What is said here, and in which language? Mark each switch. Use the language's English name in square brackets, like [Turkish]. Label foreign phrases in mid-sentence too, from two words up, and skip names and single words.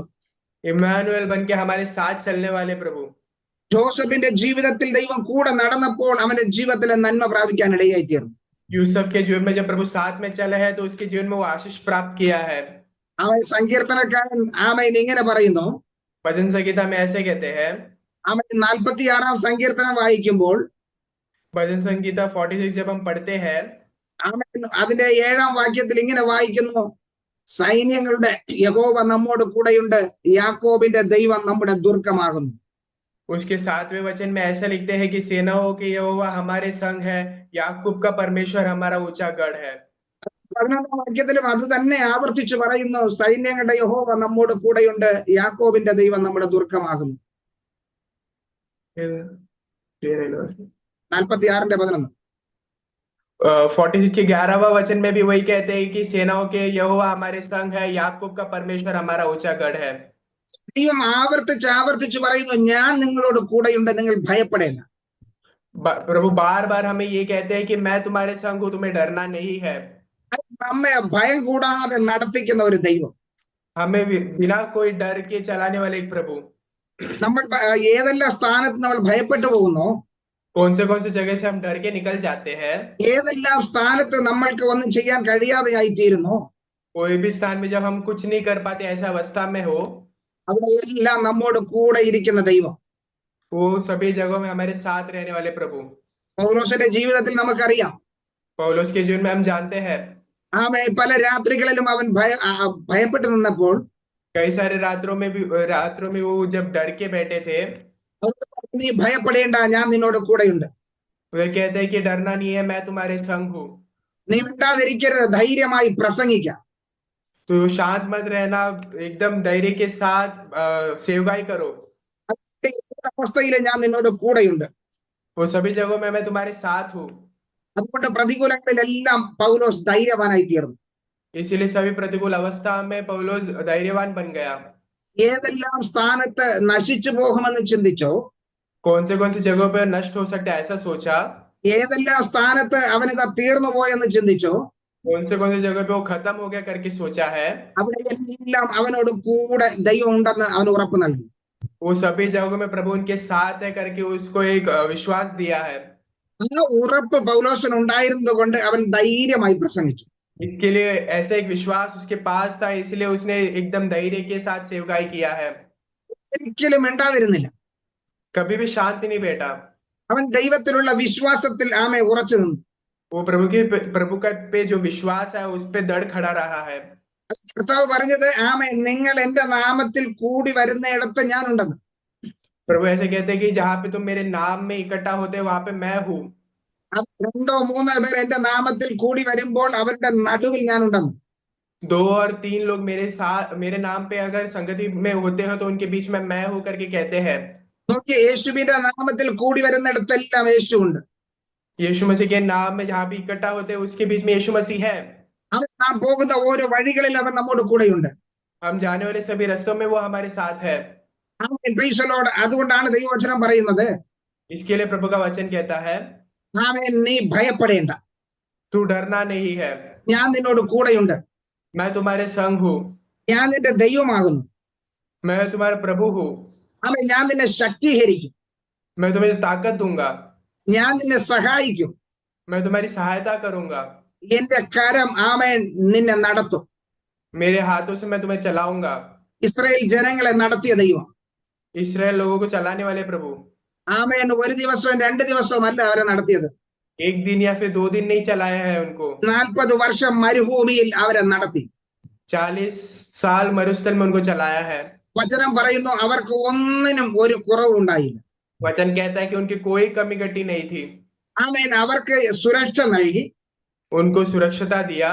[Hindi] इम्मानुएल बन के हमारे साथ चलने वाले प्रभु। [Malayalam] ജോസഫിന്റെ ജീവിതത്തിൽ ദൈവം കൂടെ നടന്നപ്പോൾ അവന്റെ ജീവിതത്തിലെ നന്മ പ്രാപിക്കാൻ ഇടയായി തീർന്നു. [Hindi] यूसुफ के जीवन में जब प्रभु साथ में चले हैं तो उसके जीवन में वो आशीष प्राप्त किया है। [Malayalam] അവൻ സങ്കീർത്തനക്കാരൻ ആമേൻ ഇങ്ങനെ പറയുന്നു. [Hindi] भजन संगीता में ऐसे कहते हैं, [Malayalam] ആമേൻ 46 സങ്കീർത്തനം വായിക്കുമ്പോൾ [Hindi] भजन संगीता 46 जब हम पढ़ते हैं, [Malayalam] ആമേൻ അതിന്റെ 7 വാക്യത്തിൽ ഇങ്ങനെ വായിക്കുന്നു, സൈന്യങ്ങളുടെ യഹോവ നമ്മോട് കൂടെയുണ്ട്, യാക്കോബിന്റെ ദൈവം നമ്മുടെ ദുർഗമാകുന്നു. [Hindi] उसके 7वें वचन में ऐसा लिखते हैं कि सेनाओं के यहोवा हमारे संग है, याकूब का परमेश्वर हमारा ऊंचा गढ़ है। [Malayalam] 11 വാക്യത്തിലും അത് തന്നെ ആവർത്തിച്ച് പറയുന്നു, സൈന്യങ്ങളുടെ യഹോവ നമ്മോട് കൂടെയുണ്ട്, യാക്കോബിന്റെ ദൈവം നമ്മുടെ ദുർഗമാകുന്നു. 46:11. [Hindi] 46 के 11वां वचन में भी वही कहते हैं कि सेनाओं के यहोवा हमारे संग है, याकूब का परमेश्वर हमारा ऊंचा गढ़ है। [Malayalam] ദൈവം ആവർത്തിച്ച് പറയുന്നു, ഞാൻ നിങ്ങളോട് കൂടെയുണ്ട്, നിങ്ങൾ ഭയപ്പെടേണ്ട. [Hindi] प्रभु बार बार हमें ये कहते हैं कि मैं तुम्हारे संग हूं, तुम्हें डरना नहीं है। [Malayalam] നമ്മെ ഭയം കൂടാതെ നടത്തിക്കുന്ന ഒരു ദൈവം. [Hindi] हमें बिना कोई डर के चलाने वाले एक प्रभु। [Malayalam] നമ്മൾ ഏതെല്ലാം സ്ഥാനത്ത് നമ്മൾ ഭയപ്പെട്ടു പോകുന്നോ, [Hindi] कौन से जगह से हम डर के निकल जाते हैं, [Malayalam] ഏതെല്ലാം സ്ഥാനത്ത് നമ്മൾക്ക് ഒന്നും ചെയ്യാൻ കഴിയാതെയായി തീരുന്നു, [Hindi] कोई भी स्थान में जब हम कुछ नहीं कर पाते ऐसा अवस्था में हो, [Malayalam] അവിടെ എല്ലാം നമ്മോട് കൂടെ ഇരിക്കുന്ന ദൈവം. [Hindi] वो सभी जगहों में हमारे साथ रहने वाले प्रभु। [Malayalam] പൗലോസിന്റെ ജീവിതത്തിൽ നമുക്കറിയാം, [Hindi] पौलुस के जीवन में हम जानते हैं, [Malayalam] ആമേൻ പല രാത്രികളിലും അവൻ ഭയപ്പെട്ടു നിന്നപ്പോൾ [Hindi] कई सारे रात्रों में वो जब डर के बैठे थे, [Malayalam] നീ ഭയപ്പെടേണ്ട, ഞാൻ നിന്നോട് കൂടെയുണ്ട്. [Hindi] वे कहते हैं कि डरना नहीं है, मैं तुम्हारे संग हूँ। [Malayalam] നീ മിണ്ടാതിരിക്കരുത്, ധൈര്യമായി പ്രസംഗിക്കാം. [Hindi] तो शांत मत रहना, एकदम धैर्य के साथ सेवकाई करो। [Malayalam] അവസ്ഥയിലും ഞാൻ നിന്നോട് കൂടെയുണ്ട്. [Hindi] वो सभी जगहों में मैं तुम्हारे साथ हूँ। [Malayalam] അതുകൊണ്ട് പ്രതികൂലങ്ങളിലെല്ലാം പൗലോസ് ധൈര്യവാനായി തീർന്നു. [Hindi] इसीलिए सभी प्रतिकूल अवस्था में पौलुस धैर्यवान बन गया। [Malayalam] ഏതെല്ലാം സ്ഥാനത്ത് നശിച്ചു പോകുമെന്ന് ചിന്തിച്ചോ, [Hindi] कौन से जगहों पर नष्ट हो सकता है ऐसा सोचा, [Malayalam] ഏതെല്ലാം സ്ഥാനത്ത് അവനിത് തീർന്നു പോയെന്ന് ചിന്തിച്ചോ, [Hindi] कौन से जगह पे वो खत्म हो गया करके सोचा है, [Malayalam] അവിടെ എല്ലാം അവനോട് കൂടെ ദൈവം ഉണ്ടെന്ന് അവന് ഉറപ്പ് നൽകി. [Hindi] वो सभी जगहों में प्रभु उनके साथ है करके उसको एक विश्वास दिया है। [Malayalam] ആ ഉറപ്പ് പൗലോസിന് ഉണ്ടായിരുന്നത് കൊണ്ട് അവൻ ധൈര്യമായി പ്രസംഗിച്ചു. [Hindi] इसके लिए ऐसा एक विश्वास उसके पास था, इसलिए उसने एकदम धैर्य के साथ सेवकाई किया है। [Malayalam] ഒരിക്കലും മിണ്ടാതിരുന്നില്ല. [Hindi] कभी भी शांति नहीं बैठा। [Malayalam] അവൻ ദൈവത്തിലുള്ള വിശ്വാസത്തിൽ ആമെ ഉറച്ചു നിന്നു. [Hindi] वो प्रभु का पे जो विश्वास है उस पे दृढ़ खड़ा रहा है। [Malayalam] കർത്താവ് പറഞ്ഞത്, ആമേ നിങ്ങൾ എന്റെ നാമത്തിൽ കൂടി വരുന്നിടത്ത് ഞാനുണ്ടെന്ന്. [Hindi] प्रभु ऐसे कहते हैं कि जहाँ पे तुम मेरे नाम में इकट्ठा होते हैं वहां पे मैं हूँ। [Malayalam] അത് 2-3 പേർ എന്റെ നാമത്തിൽ കൂടി വരുമ്പോൾ അവരുടെ നടുവിൽ ഞാനുണ്ടെന്ന്. [Hindi] 2 और 3 लोग मेरे नाम पे अगर संगति में होते हैं तो उनके बीच में मैं हूँ करके कहते हैं। [Malayalam] നോക്കി, യേശുവിന്റെ നാമത്തിൽ കൂടി വരുന്നിടത്തെല്ലാം യേശു ഉണ്ട്. [Hindi] यीशु मसीह के नाम में जहाँ भी इकट्ठा होते हैं उसके बीच में यीशु मसीह है। [Malayalam] അവൻ നാം പോകുന്ന ഓരോ വഴികളിൽ അവൻ നമ്മോട് കൂടെയുണ്ട്. [Hindi] हम जाने वाले सभी रास्तों में वो हमारे साथ है। [Malayalam] ആമേൻ, [English] praise the lord. [Malayalam] അതുകൊണ്ടാണ് ദൈവവചനം പറയുന്നത്, [Hindi] इसके लिए प्रभु का वचन कहता है, [Malayalam] ആമേൻ നീ ഭയപ്പെടേണ്ട, [Hindi] तू डरना नहीं है, [Malayalam] ഞാൻ നിന്നോട് കൂടെയുണ്ട്, [Hindi] मैं तुम्हारे संग हूँ, [Malayalam] ഞാൻ നിന്റെ ദൈവമാകുന്നു, [Hindi] मैं तुम्हारा प्रभु हूँ, [Malayalam] ആമേൻ ഞാൻ നിന്നെ ശക്തീകരിക്കും, [Hindi] मैं तुम्हें ताकत दूंगा, [Malayalam] ഞാൻ നിന്നെ സഹായിക്കും, [Hindi] मैं तुम्हारी सहायता करूंगा, [Malayalam] എന്റെ കരം ആമേൻ നിന്നെ നടത്തും. [Hindi] मेरे हाथों से मैं तुम्हें चलाऊंगा। [Malayalam] ഇസ്രായേൽ ജനങ്ങളെ നടത്തിയ ദൈവം, [Hindi] इस्राएल लोगों को चलाने वाले प्रभु, [Malayalam] ആമേൻ ഒരു ദിവസവും 2 ദിവസവും അല്ല അവരെ നടത്തിയത്. [Hindi] 1 दिन या फिर 2 दिन नहीं चलाया है उनको। [Malayalam] 40 വർഷം മരുഭൂമിയിൽ അവരെ നടത്തി. [Hindi] 40 साल मरुस्थल में उनको चलाया है। [Malayalam] വചനം പറയുന്നു, അവർക്ക് ഒന്നിനും ഒരു കുറവുണ്ടായില്ല. [Hindi] वचन कहता है कि उनकी कोई कमी घटी नहीं थी। [Malayalam] ആമേൻ അവർക്ക് സുരക്ഷ നൽകി, [Hindi] उनको सुरक्षता दिया,